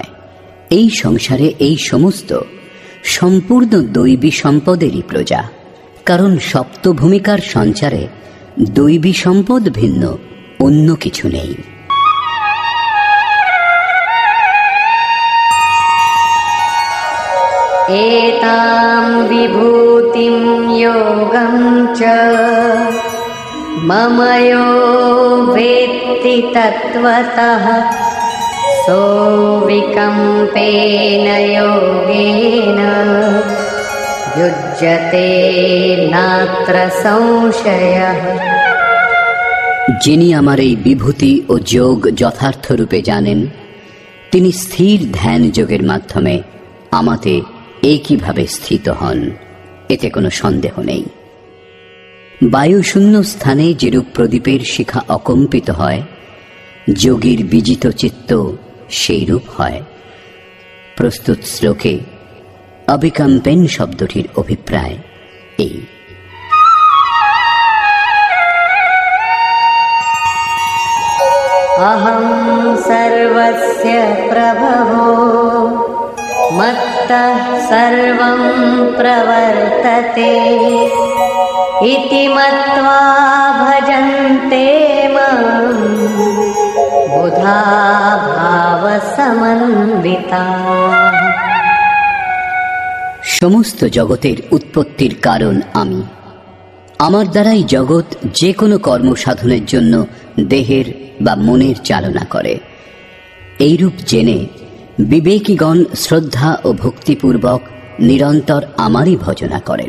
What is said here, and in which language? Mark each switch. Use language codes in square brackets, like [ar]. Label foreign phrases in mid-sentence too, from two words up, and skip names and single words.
[bn] এই সংসারে এই সমস্ত সম্পূর্ণ দৈবী সম্পদেরই প্রজা, কারণ সপ্ত ভূমিকার সঞ্চারে দৈবী সম্পদ ভিন্ন অন্য কিছু নেই। [sa] एतां विभूतिं योगं च मम यो वेत्ति तत्त्वतः सोऽविकम्पेन योगेन युज्यते नात्र संशयः। [bn] যিনি আমার এই বিভূতি ও যোগ যথার্থ রূপে জানেন, তিনি স্থির ধ্যান যোগের মাধ্যমে আমাতে একইভাবে স্থিত হন, এতে কোনো সন্দেহ নেই। বায়ুশূন্য স্থানে যেরূপ প্রদীপের শিখা অকম্পিত হয়, যোগীর বিজিত চিত্ত সেই রূপ হয়। প্রস্তুত শ্লোকে অবিকম্পেন শব্দটির অভিপ্রায় এই। [sa] अहं सर्वस्य प्रभवो मत्तः सर्वं प्रवर्तते वर्तते इति मत्वा भजन्ते मां बुधा भावसमन्विताः। [bn] সমস্ত জগতের উৎপত্তির কারণ আমি। আমার দ্বারাই জগৎ যে কোনো কর্ম সাধনের জন্য দেহের বা মনের চালনা করে। এইরূপ জেনে বিবেকীগণ শ্রদ্ধা ও ভক্তিপূর্বক নিরন্তর আমারই ভজনা করেন।